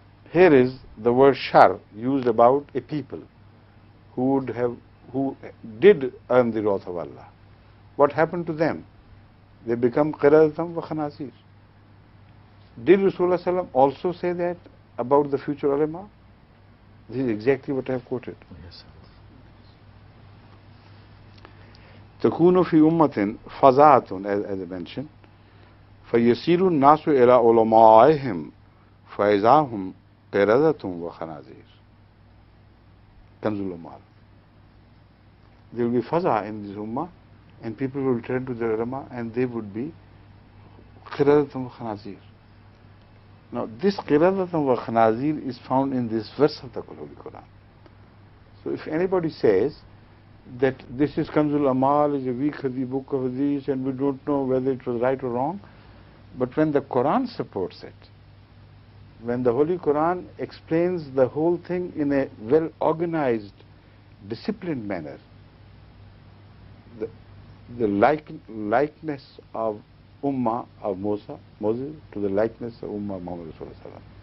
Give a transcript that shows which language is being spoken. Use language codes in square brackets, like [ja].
[en] Here is the word shar used about a people who did earn the wrath of Allah. What happened to them? They become qiradatam wa khanazir. Did Rasulullah Sallam also say that about the future ulama? This is exactly what I have quoted. Yes. [ar] تكون في أمة فزاعة, [en] as I mentioned, [ar] فيسير الناس إلى علمائهم فإذا هم قردة وخنازير. كنز الأمال. [en] There will be faza in this ummah, and people will turn to the ulama, and they would be qiradatum wa khanazir. Now this qiradatum wa khanazir is found in this verse of the Holy Quran. So if anybody says that this is Kanzul Amal, is a weak book of hadith, and we don't know whether it was right or wrong, but when the Quran supports it, when the Holy Quran explains the whole thing in a well organized, disciplined manner, the likeness of Ummah of Moses to the likeness of Ummah of Muhammad Rasulullah.